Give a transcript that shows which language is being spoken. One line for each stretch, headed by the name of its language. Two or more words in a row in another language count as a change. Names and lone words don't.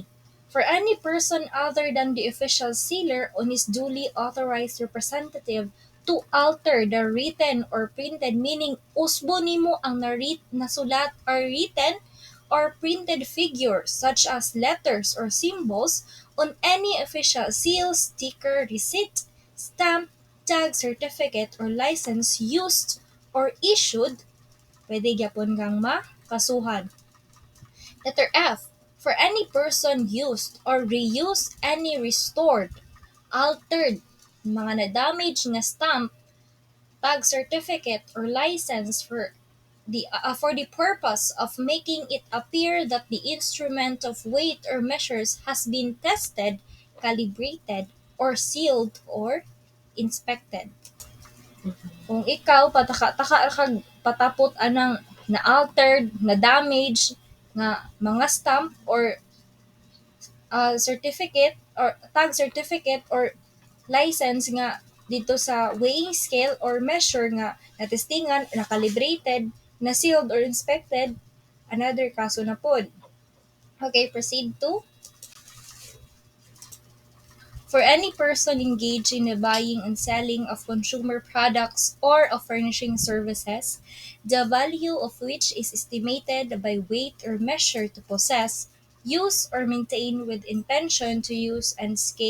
English: For any person other than the official sealer on his duly authorized representative to alter the written or printed meaning
Cebuano: usbo nimo ang nasulat
English: or written or printed figures such as letters or symbols on any official seal, sticker, receipt, stamp, tag, certificate, or license used or issued,
Cebuano: pwede gyapon kang makasuhan.
English: Letter F. For any person used or reused any restored, altered,
Cebuano: mga na-damage nga
English: stamp, tag certificate, or license for the purpose of making it appear that the instrument of weight or measures has been tested, calibrated, or sealed or inspected.
Cebuano: Kung ikaw pataka-taka kag patapot anang na-altered, na-damage nga mga
English: stamp or certificate or tag certificate or license
Cebuano: nga dito sa
English: weighing scale or measure
Cebuano: nga natestingan, na-calibrated,
English: na-sealed or inspected, another
Cebuano: kaso na pod.
English: Okay, proceed to for any person engaged in the buying and selling of consumer products or of furnishing services, the value of which is estimated by weight or measure to possess, use or maintain with intention to use and